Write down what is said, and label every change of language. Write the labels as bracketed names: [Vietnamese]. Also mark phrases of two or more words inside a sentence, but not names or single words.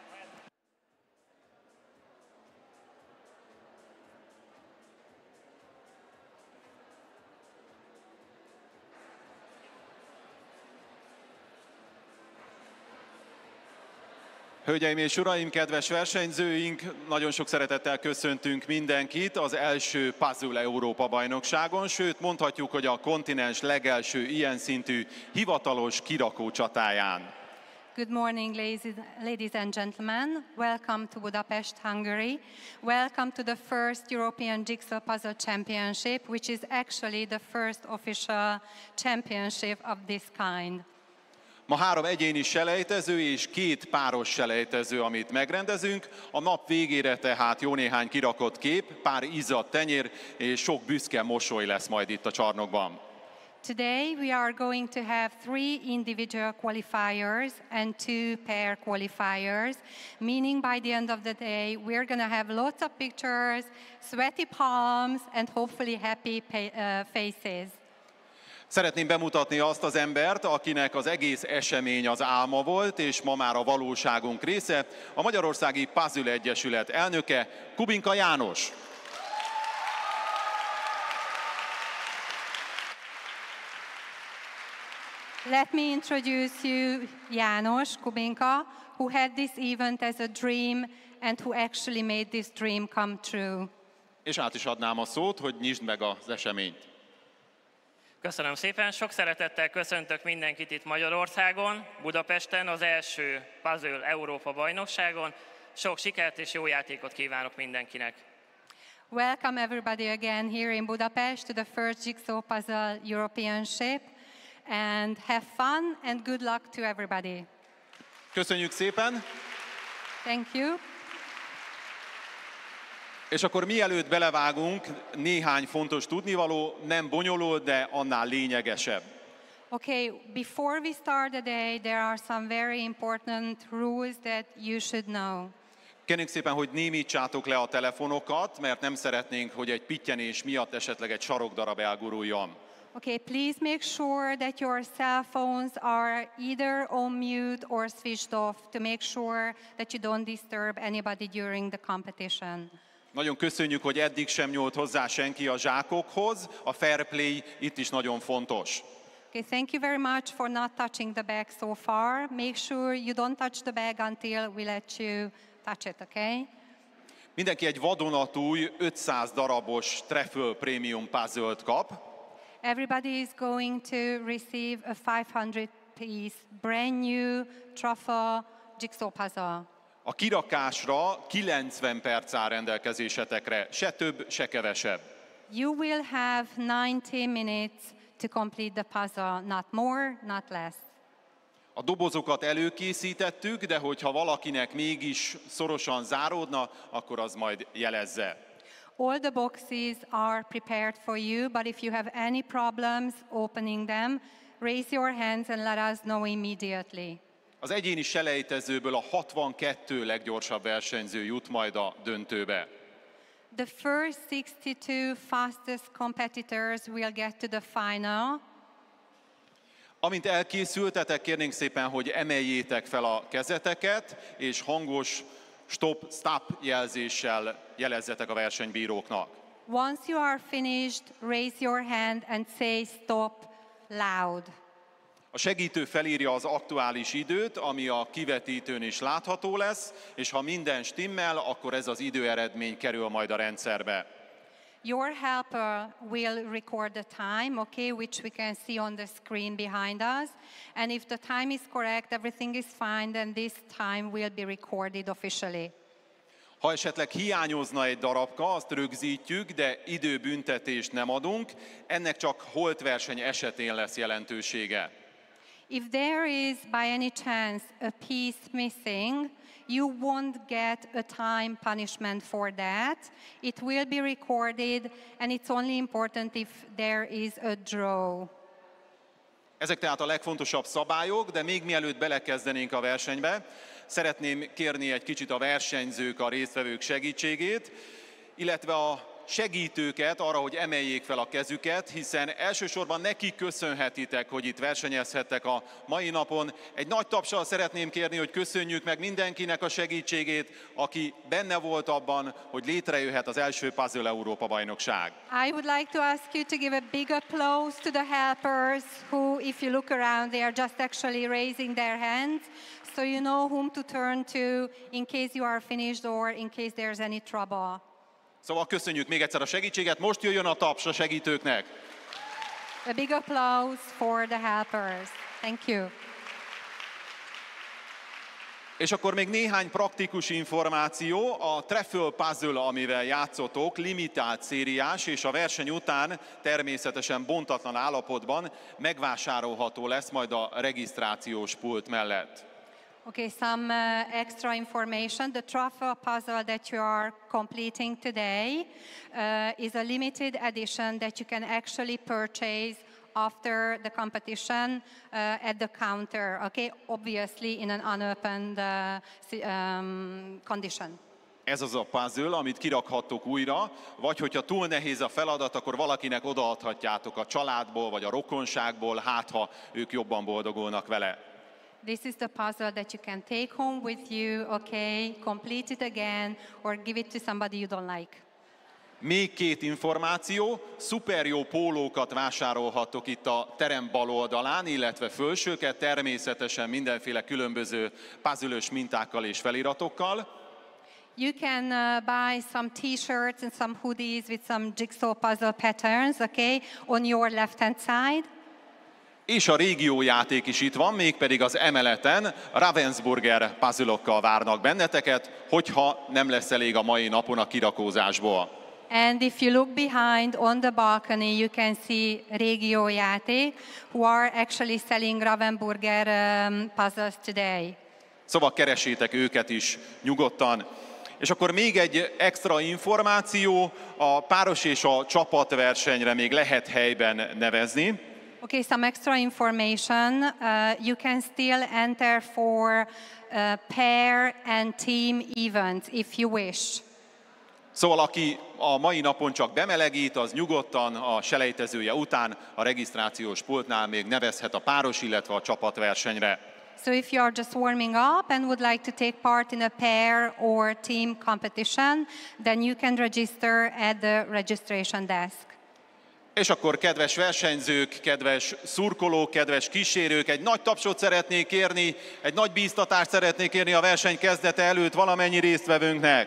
[Hungarian] Hölgyeim és uraim, kedves versenyzőink, nagyon sok szeretettel köszöntünk mindenkit az első Puzzle Európa bajnokságon, sőt mondhatjuk, hogy a kontinens legelső ilyen szintű hivatalos kirakó csatáján. [English] Good morning, ladies and gentlemen. Welcome to Budapest, Hungary. Welcome to the first European Jigsaw Puzzle Championship, which is actually the first official championship of this kind. [Hungarian] Ma 3 egyéni selejtező és 2 páros selejtező, amit megrendezünk. A nap végére tehát jó néhány kirakott kép, pár izzadt tenyér és sok büszke mosoly lesz majd itt a csarnokban. [English] Today we are going to have 3 individual qualifiers and 2 pair qualifiers, meaning by the end of the day we're going to have lots of pictures, sweaty palms and hopefully happy faces. [Hungarian] Szeretném bemutatni azt az embert, akinek az egész esemény az álma volt, és ma már a valóságunk része, a Magyarországi Puzzle Egyesület elnöke, Kubinka János. [English] Let me introduce you János Kubinka, who had this event as a dream and who actually made this dream come true. [Hungarian] És át is adnám a szót, hogy nyisd meg az eseményt. Köszönöm szépen, sok szeretettel köszöntök mindenkit itt Magyarországon, Budapesten, az első Puzzle Európa bajnokságon. Sok sikert és jó játékot kívánok mindenkinek! [English] Welcome everybody again here in Budapest to the first Jigsaw Puzzle Europeanship, and have fun and good luck to everybody. [Hungarian] Köszönjük szépen! [English] Thank you! [Hungarian] És akkor mielőtt belevágunk, néhány fontos tudnivaló, nem bonyolult, de annál lényegesebb. [English] Okay, before we start the day, there are some very important rules that you should know. [Hungarian] Kérjük szépen, hogy némítsátok le a telefonokat, mert nem szeretnénk, hogy egy pittyenés miatt esetleg egy sarokdarab elguruljon. [English] Okay, please make sure that your cell phones are either on mute or switched off to make sure that you don't disturb anybody during the competition. [Hungarian] Nagyon köszönjük, hogy eddig sem nyúlt hozzá senki a zsákokhoz. A [English] fair play [Hungarian] itt is nagyon fontos. [English] Okay, thank you very much for not touching the bag so far. Make sure you don't touch the bag until we let you touch it, okay? [Hungarian] Mindenki egy vadonatúj 500 darabos Truffle Premium Puzzle-t kap. [English] Everybody is going to receive a 500-piece brand new truffle jigsaw puzzle. [Hungarian] A kirakásra 90 perc áll rendelkezésetekre, se több, se kevesebb. [English] You will have 90 minutes to complete the puzzle, not more, not less. [Hungarian] A dobozokat előkészítettük, de hogyha valakinek mégis szorosan záródna, akkor az majd jelezze. [English] All the boxes are prepared for you, but if you have any problems opening them, raise your hands and let us know immediately. [Hungarian] Az egyéni selejtezőből a 62 leggyorsabb versenyző jut majd a döntőbe. [English] The first 62 fastest competitors will get to the final. [Hungarian] Amint elkészültetek, kérnénk szépen, hogy emeljétek fel a kezeteket, és hangos stop jelzéssel jelezzetek a versenybíróknak. [English] Once you are finished, raise your hand and say stop loud. [Hungarian] A segítő felírja az aktuális időt, ami a kivetítőn is látható lesz, és ha minden stimmel, akkor ez az időeredmény kerül majd a rendszerbe. [English] Your helper will record the time, okay, which we can see on the screen behind us. And if the time is correct, everything is fine, then this time will be recorded officially. [Hungarian] Ha esetleg hiányozna egy darabka, azt rögzítjük, de időbüntetést nem adunk, ennek csak holtverseny esetén lesz jelentősége. [English] If there is by any chance a piece missing, you won't get a time punishment for that. It will be recorded, and it's only important if there is a draw. [Hungarian] Ezek tehát a legfontosabb szabályok, de még mielőtt belekezdenénk a versenybe, szeretném kérni egy kicsit a versenyzők, a résztvevők segítségét, illetve a segítőket arra, hogy emeljék fel a kezüket, hiszen elsősorban nekik köszönhetitek, hogy itt versenyezhettek a mai napon. Egy nagy tapsal szeretném kérni, hogy köszönjük meg mindenkinek a segítségét, aki benne volt abban, hogy létrejöhet az első Puzzle Európa bajnokság. [English] I would like to ask you to give a big applause to the helpers who, if you look around, they are just actually raising their hands, so you know whom to turn to in case you are finished or in case there's any trouble. [Hungarian] Szóval köszönjük még egyszer a segítséget, most jöjjön a taps a segítőknek. [English] A big applause for the helpers. Thank you. [Hungarian] És akkor még néhány praktikus információ. A Truffle Puzzle, amivel játszotok, limitált szériás, és a verseny után természetesen bontatlan állapotban megvásárolható lesz majd a regisztrációs pult mellett. [English] Okay, some extra information. The truffle puzzle that you are completing today is a limited edition that you can actually purchase after the competition at the counter, okay? Obviously in an unopened condition. [Hungarian] Ez az a puzzle, amit kirakhattok újra, vagy hogyha túl nehéz a feladat, akkor valakinek odaadhatjátok a családból, vagy a rokonságból, hát ha ők jobban boldogulnak vele. [English] This is the puzzle that you can take home with you, okay? Complete it again, or give it to somebody you don't like. [Hungarian] Még két információ, szuper jó pólókat vásárolhattok itt a terem bal oldalán, illetve fölsőket, természetesen mindenféle különböző puzzle-ös mintákkal és feliratokkal. [English] You can buy some t-shirts and some hoodies with some jigsaw puzzle patterns, okay, on your left-hand side. [Hungarian] És a régiójáték is itt van, mégpedig az emeleten Ravensburger puzzle-okkal várnak benneteket, hogyha nem lesz elég a mai napon a kirakózásból. [English] And if you look behind on the balcony, you can see régiójáték, who are actually selling Ravensburger puzzles today. [Hungarian] Szóval keresétek őket is nyugodtan. És akkor még egy extra információ, a páros és a csapatversenyre még lehet helyben nevezni. [English] Okay, some extra information. You can still enter for pair and team events if you wish. [Hungarian] Szóval aki a mai napon csak bemelegít, az nyugodtan a selejtezője után a regisztrációs pultnál még nevezhet a páros, illetve a csapatversenyre. [English] So if you are just warming up and would like to take part in a pair or team competition, then you can register at the registration desk. [Hungarian] És akkor, kedves versenyzők, kedves szurkolók, kedves kísérők, egy nagy tapsot szeretnék kérni, egy nagy bíztatást szeretnék kérni a verseny kezdete előtt valamennyi résztvevőnknek.